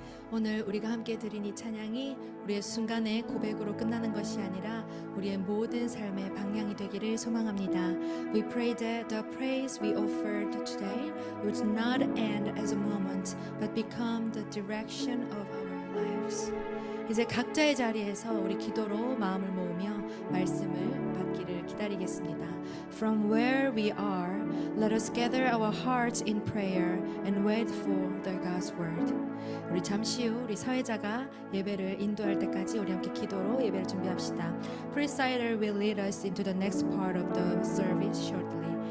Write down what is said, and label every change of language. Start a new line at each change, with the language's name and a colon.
Korean: 오늘 우리가 함께 드린 이 찬양이 우리의 순간의 고백으로 끝나는 것이 아니라 우리의 모든 삶의 방향이 되기를 소망합니다.
English: We pray that the praise we offered today would not end as a moment, but become the direction of our lives.
Korean: 이제 각자의 자리에서 우리 기도로 마음을 모으며 말씀을 받기를 기다리겠습니다.
English: From where we are, let us gather our hearts in prayer and wait for the God's word.
Korean: 우리 잠시 후 우리 사회자가 예배를 인도할 때까지 우리 함께 기도로 예배를 준비합시다.
English: Presider will lead us into the next part of the service shortly.